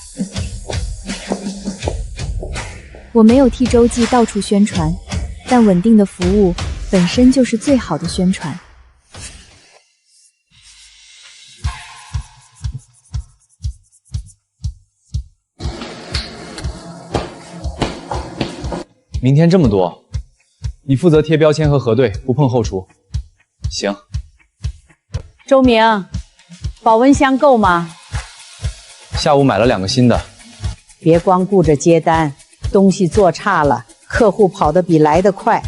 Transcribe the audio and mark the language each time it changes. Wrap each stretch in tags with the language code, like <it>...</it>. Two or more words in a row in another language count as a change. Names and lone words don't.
<zh>我没有替周记到處宣傳，但穩定的服務本身就是最好的宣傳。明天这么多，你負責貼標籤和核對，不碰後廚。行。周明，保溫箱夠嗎？下午買了2個新的。別光顧着接單，東西做差了，客戶跑得比來得快。</zh>